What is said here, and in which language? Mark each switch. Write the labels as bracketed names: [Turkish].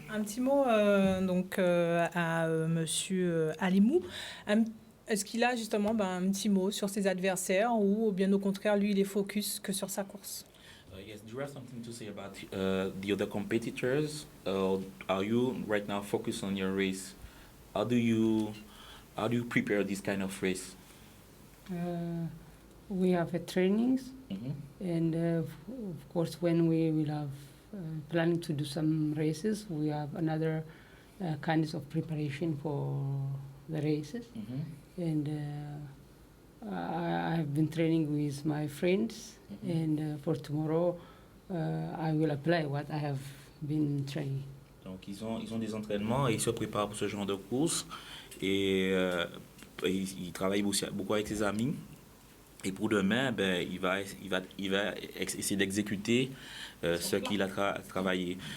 [French] Un petit mot à Monsieur Alimou. Est-ce qu'il a justement un petit mot sur ses adversaires ou bien au contraire, lui, il est focus que sur sa course? [English] Yes, do you have something to say about the other competitors? Are you right now focused on your race? How do you prepare this kind of race? We have trainings, and of course, when we will have planning to do some races, we have another kinds of preparation for the races. And I have been training with my friends, and for tomorrow, I will apply what I have been training. [French] Donc ils ont des entraînements et ils se préparent pour ce genre de course et ils travaillent beaucoup avec ses amis. Et pour demain, il va essayer d'exécuter ce qu'il a travaillé.